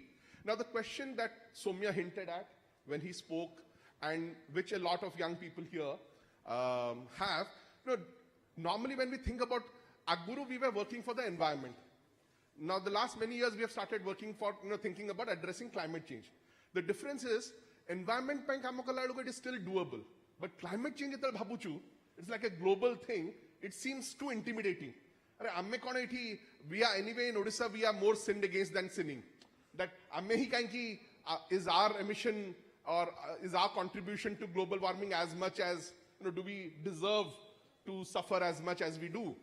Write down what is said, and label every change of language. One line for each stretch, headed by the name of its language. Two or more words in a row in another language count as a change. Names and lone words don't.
English: Now the question that Somya hinted at when he spoke, and which a lot of young people here have, normally when we think about Aguru, we were working for the environment. Now the last many years we have started working for, thinking about addressing climate change. The difference is,
Odia: environment ପାଇଁ କାମ କଲା ବେଳକୁ
English: it is still doable. But climate change
Odia: ଯେତେବେଳେ ଭାବୁଛୁ,
English: it's like a global thing, it seems too intimidating. We are anyway in Odisha, we are more sinned against than sinning. That is our emission or is our contribution to global warming as much as, do we deserve to suffer as much as we do?